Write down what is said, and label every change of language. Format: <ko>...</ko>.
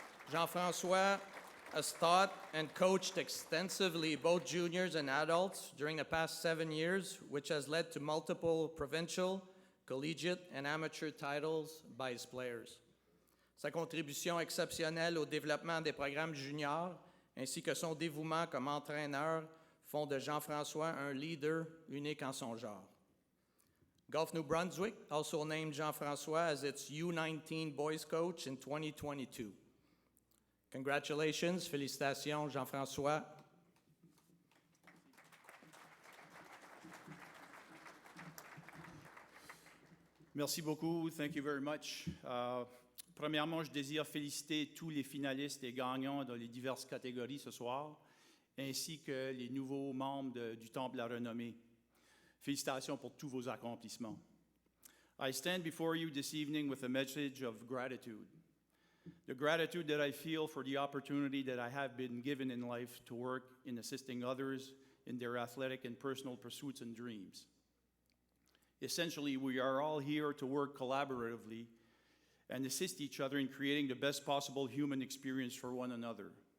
<en>Jean-François has taught and coached extensively both juniors and adults during the past 7 years, which has led to multiple provincial, collegiate and amateur titles by his players.</en> <fr>Sa contribution exceptionnelle au développement des programmes juniors ainsi que son dévouement comme entraîneur font de Jean-François un leader unique en son genre.</fr> <en>Golf New Brunswick also named Jean-François as its U19 boys coach in 2022. Congratulations,</en> <fr>félicitations,</fr> <en>Jean-François.</en> <fr>Merci beaucoup.</fr> <en>Thank you very much.</en> <fr>Premièrement, je désire féliciter tous les finalistes et gagnants dans les diverses catégories ce soir, ainsi que les nouveaux membres du Temple de la Renommée. Félicitations pour tous vos accomplissements.</fr> <en>I stand before you this evening with a message of gratitude. The gratitude that I feel for the opportunity that I have been given in life to work in assisting others in their athletic and personal pursuits and dreams. Essentially, we are all here to work collaboratively and assist each other in creating the best possible human experience for one another.</en>